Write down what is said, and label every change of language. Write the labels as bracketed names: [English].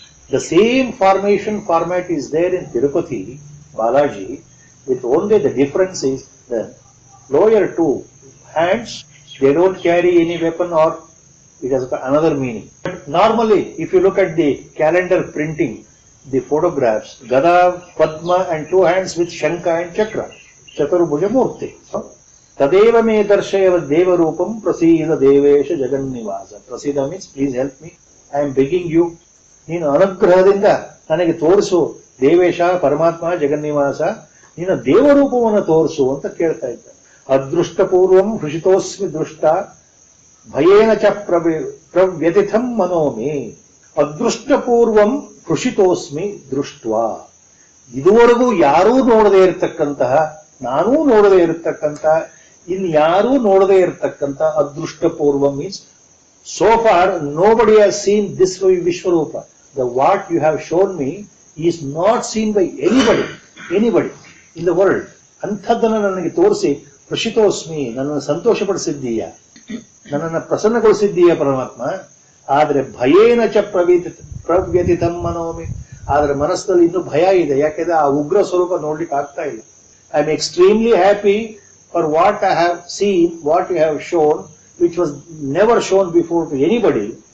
[English] The same format is there in Tirupati, Balaji, with only the difference is the lower 2 hands, they don't carry any weapon or it has another meaning. But normally, if you look at the calendar printing the photographs, Gada, Padma and two hands with Shankha and Chakra, Chaturbhuja Murti. [Sanskrit] Tadeva me darshayava deva rupam prasida devesha jagannivasa. [English] Prasida means please help me. I am begging you. [Kannada] ನೀನು ಅನುಗ್ರಹದಿಂದ ನನಗೆ ತೋರಿಸು ದೇವೇಶ ಪರಮಾತ್ಮ ಜಗನ್ನಿವಾಸ ನಿನ್ನ ದೇವರೂಪವನ್ನು ತೋರಿಸು ಅಂತ ಕೇಳ್ತಾ ಇದ್ದ. [Sanskrit] ಅದೃಷ್ಟಪೂರ್ವಂ ಹೃಷಿತೋಸ್ಮಿ ದೃಷ್ಟ ಭಯೇನ ಚ ಪ್ರವ್ಯತಿಥಂ ಮನೋಮಿ. [Kannada] ಅದೃಷ್ಟಪೂರ್ವಂ ಹೃಷಿತೋಸ್ಮಿ ದೃಷ್ಟ. ಇದುವರೆಗೂ ಯಾರೂ ನೋಡದೇ ಇರತಕ್ಕಂತಹ, ನಾನೂ ನೋಡದೇ ಇರತಕ್ಕಂತಹ, ಇನ್ಯಾರೂ ನೋಡದೇ ಇರತಕ್ಕಂಥ ಅದೃಷ್ಟಪೂರ್ವ means [English] so far nobody has seen this Vishwarupa. The what you have shown me is not seen by anybody in the world. [Kannada] ಅಂಥದ್ದನ್ನು ನನಗೆ ತೋರಿಸಿ ಪ್ರಶಿತೋಸ್ಮಿ, ನನ್ನನ್ನು ಸಂತೋಷಪಡಿಸಿದ್ದೀಯ, ನನ್ನನ್ನು ಪ್ರಸನ್ನಗೊಳಿಸಿದ್ದೀಯ ಪರಮಾತ್ಮ. ಆದರೆ [Sanskrit] ಭಯೇನ ಚ ಪ್ರವ್ಯತಿತಂ ಮನೋಮಿ. [Kannada] ಆದರೆ ಮನಸ್ಸಿನಲ್ಲಿ ಇನ್ನೂ ಭಯ ಇದೆ. ಯಾಕೆಂದ್ರೆ ಆ ಉಗ್ರ ಸ್ವರೂಪ ನೋಡ್ಲಿಕ್ಕೆ ಆಗ್ತಾ ಇಲ್ಲ. [English] I am extremely happy for what I have seen, what you have shown, which was never shown before to anybody.